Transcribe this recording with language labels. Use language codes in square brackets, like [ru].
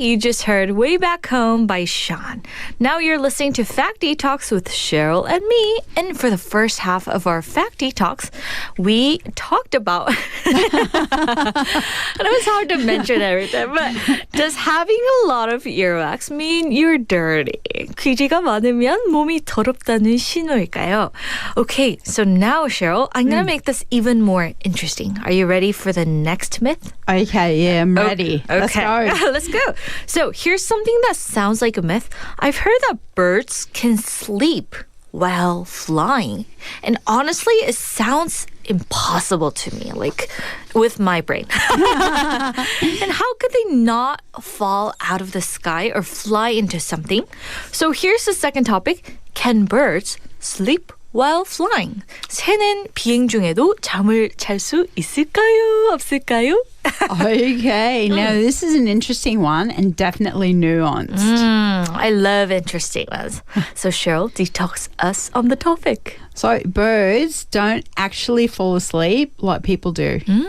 [en] You just heard Way Back Home by SHAUN. Now you're listening to Fact Detox with Cheryl and me. And for the first half of our Fact Detox, we talked about... and it was hard to mention everything, but does having a lot of earwax mean you're dirty? [ko] 귀지가 많으면 몸이 더럽다는 신호일까요? [en] Okay, so now, Cheryl, I'm going to make this even more interesting. Are you ready for the next myth? Okay, yeah, I'm ready. Okay. Let's go. Let's go. So here's something that sounds like a myth. I've heard that birds can sleep while flying. And honestly, it sounds impossible to me, like with my brain. And how could they not fall out of the sky or fly into something? So here's the second topic. Can birds sleep while flying? [ko] 새는 비행 중에도 잠을 잘 수 있을까요? 없을까요? [en] Okay, now this is an interesting one and definitely nuanced. I love interesting ones. So Cheryl, detox us on the topic. So birds don't actually fall asleep like people do.